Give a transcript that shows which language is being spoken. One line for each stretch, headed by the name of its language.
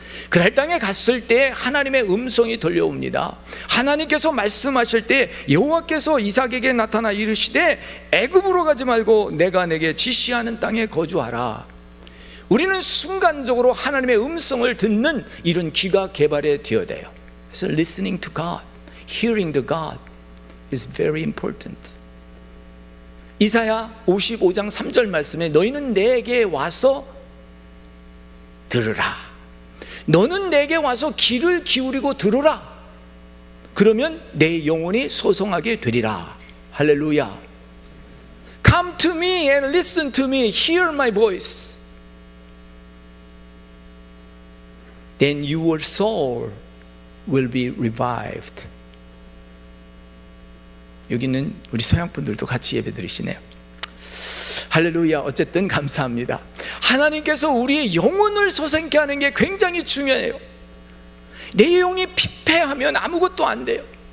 Korean: 그랄 땅에 갔을 때 하나님의 음성이 들려옵니다. 하나님께서 말씀하실 때 여호와께서 이삭에게 나타나 이르시되 애굽으로 가지 말고 내가 내게 지시하는 땅에 거주하라. 우리는 순간적으로 하나님의 음성을 듣는 이런 귀가 개발이 되어야 돼요. 그래서
English: listening to God, hearing the God is very important.
Korean: 이사야 55장 3절 말씀에 너희는 내게 와서 들으라. 너는 내게 와서 귀를 기울이고 들으라. 그러면 내 영혼이 소성하게 되리라. 할렐루야.
English: Come to me and listen to me. Hear my voice. Then your soul will be revived.
Korean: 여기 있는 우리 서양 분들도 같이 예배 드리시네요. 할렐루야. 어쨌든 감사합니다. 하나님께서 우리의 영혼을 소생케 하는 게 굉장히 중요해요. 내 영이 피폐하면 아무것도 안 돼요.